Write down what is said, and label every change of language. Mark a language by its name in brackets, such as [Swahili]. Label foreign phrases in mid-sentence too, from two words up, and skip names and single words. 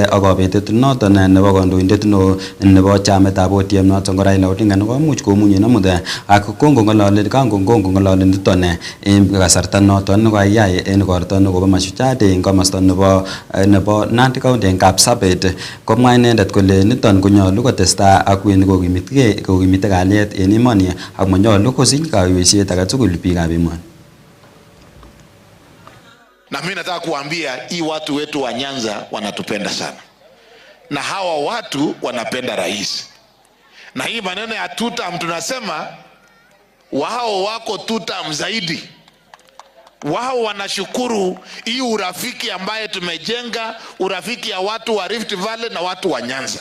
[Kalenjin] ak kabetet noton nebo kandoindet nebo chametab ODM noton Raila Odinga komuch komunye namut ak kongongolole niton en kasarta noton nekayai en korto nekobo Mashujaa en komosta nebo Nandi County en Kapsabet komwa inendet kole niton konyolu kotestai ak wen kokimite kalyet en emoni ak manyolu kosich kaweisiet age tugul biikab emoni. [Swahili] Na mimi nataka kuambia hii watu wetu wa Nyanza wanatupenda sana, na hawa watu wanapenda rais. Na hii maneno ya tutam tunasema wao wako tutam zaidi. Wao wanashukuru hii urafiki ambaye tumejenga, urafiki ya watu wa Rift Valley na watu wa Nyanza.